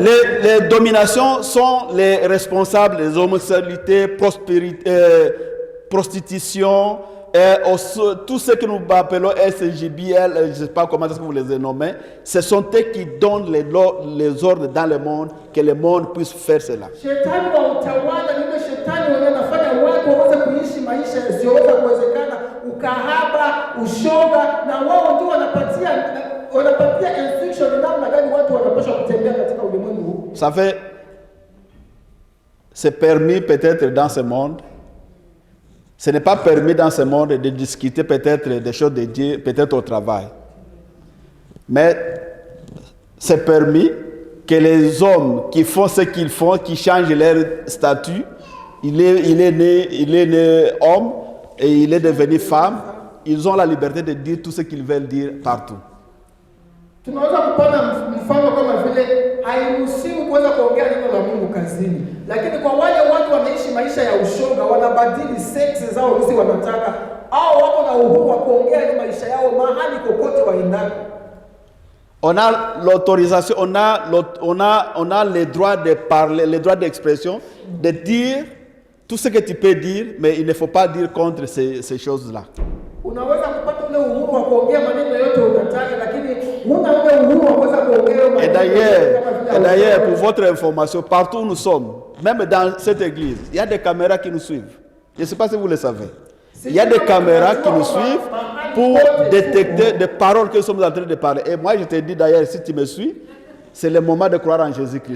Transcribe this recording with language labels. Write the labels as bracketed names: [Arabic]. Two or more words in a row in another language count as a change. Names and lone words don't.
[French] Les dominations sont les responsables des homosexualités, prostitution, tout ce que nous appelons SGBL, je ne sais pas comment est-ce que vous les nommez, ce sont eux qui donnent les ordres dans le monde, que le monde puisse faire cela. [Swahili] Shetani wa utawala ni shetani wanafanya watu waweze kuishi maisha yasiyoweza kuwezekana, ukahaba, ushoga, na wao ndio wanapatia instruction namna gani watu wanapaswa kutembea katika ulimwengu huu. [French] Ça fait, c'est permis peut-être dans ce monde. Ce n'est pas permis dans ce monde de discuter peut-être des choses de Dieu, peut-être au travail. Mais c'est permis que les hommes qui font ce qu'ils font, qui changent leur statut, il est né homme et il est devenu femme, ils ont la liberté de dire tout ce qu'ils veulent dire partout. [Swahili] Tunaweza kupata mfano kama vile hairuhusiwi kuweza kuongea neno la Mungu kazini, lakini kwa wale watu wanaishi maisha ya ushoga, wanabadili sex zao jinsi wanataka, au wako na uhuru wa kuongea maisha yao mahali kokote waendako. [French] On a l'autorisation, on a le droit de parler, le droit d'expression, de dire tout ce que tu peux dire, mais il ne faut pas dire contre ces choses-là. [Swahili] Unaweza kupata ule uhuru wa kuongea maneno yote unataka, lakini huna ule uhuru wa kuweza kuongea. [French] Et d'ailleurs, pour votre information, partout où nous sommes, même dans cette église, il y a des caméras qui nous suivent. Je ne sais pas si vous le savez. Il y a des caméras qui nous suivent pour détecter des paroles que nous sommes en train de parler. Et moi, je te dis d'ailleurs, si tu me suis, c'est le moment de croire en Jésus-Christ.